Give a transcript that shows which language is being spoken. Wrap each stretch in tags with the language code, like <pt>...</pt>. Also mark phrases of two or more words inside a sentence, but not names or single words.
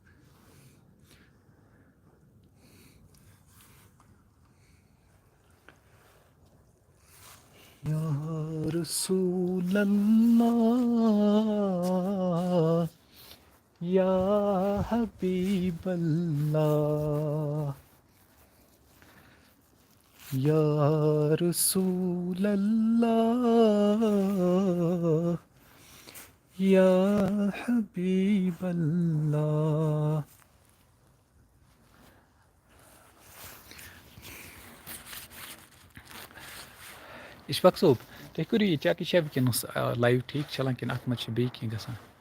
<ar>یا رسول اللہ یا حبیب اللہ یا رسول اللہ یا حبیب اللہ.</ar> <ks>اشفاق صوب تُہۍ کٔرِو یہِ چیک، یہِ چھا وٕنکٮ۪نَس لایِو ٹھیٖک چلان کِنہٕ اَتھ منٛز چھِ بیٚیہِ کینٛہہ گژھان؟</ks>